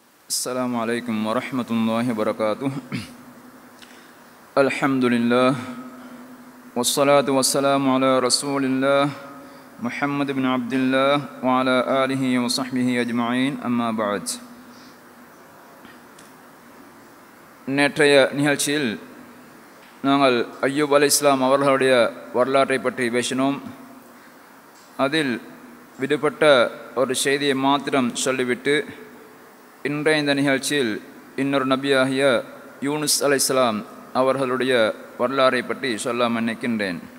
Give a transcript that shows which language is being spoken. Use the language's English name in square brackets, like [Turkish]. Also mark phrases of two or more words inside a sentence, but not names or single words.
[Arabic] السلام عليكم ورحمة الله وبركاته. الحمد لله والصلاة والسلام على رسول الله محمد بن عبد الله وعلى آله وصحبه أجمعين أما بعد. [Tamil] நேற்றைய நிகழ்ச்சியில் நாங்கள் அய்யூப் அலைஹிஸ்ஸலாம் அவர்களுடைய வரலாற்றை பற்றி பேசினோம். அதில் விடுபட்ட ஒரு செய்தியை மாத்திரம் சொல்லிவிட்டு இன்றைய இந்த நிகழ்ச்சியில் இன்னொரு நபியாகிய யூனுஸ் அலைஹிஸ்ஸலாம் அவர்களுடைய வரலாறை பற்றி சொல்ல நினைக்கின்றேன்.